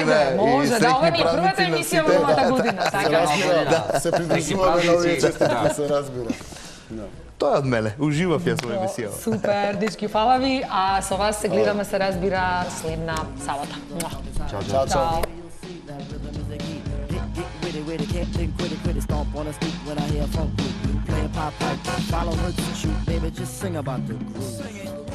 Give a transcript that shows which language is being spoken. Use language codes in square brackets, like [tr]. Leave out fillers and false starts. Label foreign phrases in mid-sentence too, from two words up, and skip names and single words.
[mk] година и може, да, ова среќни ни е првата празници на емисија во сите. новата година, Се така. разбира, се придружуваме на овие честитки, се разбира. Тоа е од мене. Уживав јас во емисија. Супер, дечки, фала ви, а со вас се гледаме, се разбира, следна сабота. Чао, чао. [en] With it, can't think, quit it, stomp on a stoop when I hear funk. Playing pop pipe, follow her to shoot, baby, just sing about the groove.